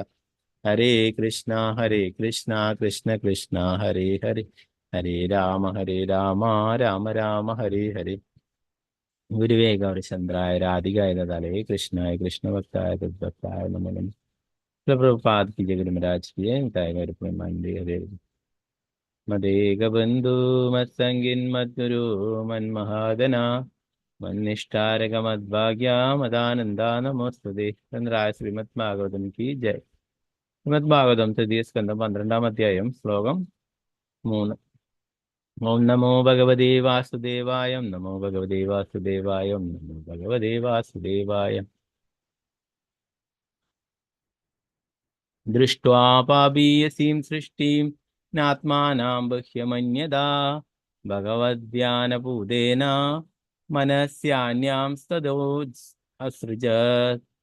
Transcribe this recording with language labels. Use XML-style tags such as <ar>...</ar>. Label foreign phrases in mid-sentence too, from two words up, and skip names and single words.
<sa>ഹരേ കൃഷ്ണ കൃഷ്ണ കൃഷ്ണ ഹരേ ഹരേ ഹരേ രാമ രാമ രാമ ഹരേ ഹരേ. ഗുരുവേ ഗൗരചന്ദ്രായ രാധികായ ദാലേ കൃഷ്ണായ കൃഷ്ണഭക്തായ തദ്ഭക്തായ നമോ നമഃ.</sa> <hi>പ്രഭുപാദ की जय गुरु महाराज की जय.</hi> <sa>हरे മദേകബന്ധു മത്സംഗിൻ മദ്ഗുരു മന്മഹാദന മന്നിഷ്ഠാരക മദ്ഭാഗ്യ മദാനന്ദ നമോസ്തുതേ.</sa> <hi>ചന്ദ്രായ ശ്രീമദ് ഭാഗവതം की जय.</hi> <ml>ശ്രീമദ് ഭാഗവതം തൃതീയ സ്കന്ധം 12-ാം അധ്യായം ശ്ലോകം 3.</ml> <sa>ഓം നമോ ഭഗവതേ വാസുദേവായ നമോ ഭഗവതേ വാസുദേവായ നമോ ഭഗവതേ വാസുദേവായ. ദൃഷ്ട്വാ പാപീയസീം സൃഷ്ടിം നാത്മാനാം ബഹ്യമന്യദാ ഭഗവദ്ധ്യാനപൂതേന മനസ്യാന്യാം തദോ അസൃജത്.</sa>